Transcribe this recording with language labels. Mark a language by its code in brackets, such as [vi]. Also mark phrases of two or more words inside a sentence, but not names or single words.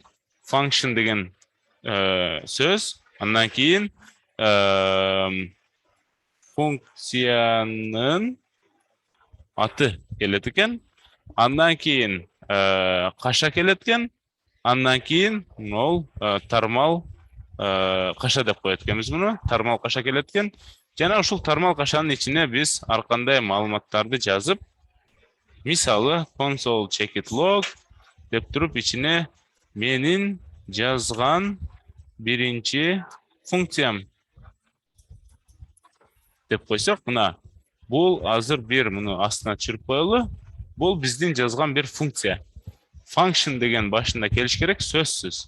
[ky] Function деген сөз, андан кийин функциянын аты келет экен, андан кийин каша келет экен, андан кийин ол тармал каша деп коет экенбиз муну. Тармал каша келет экен. Жана ушул тармал кашанын ичине биз ар кандай маалыматтарды жазып, мисалы [en] console check it log [ky] деп туруп ичине менин жазган биринчи функциям деп койсок, мына бул азыр бир муну астына түшүрүп коелу. Бул биздин жазган бир функция. Function деген башында келиш керек, сөзсүз.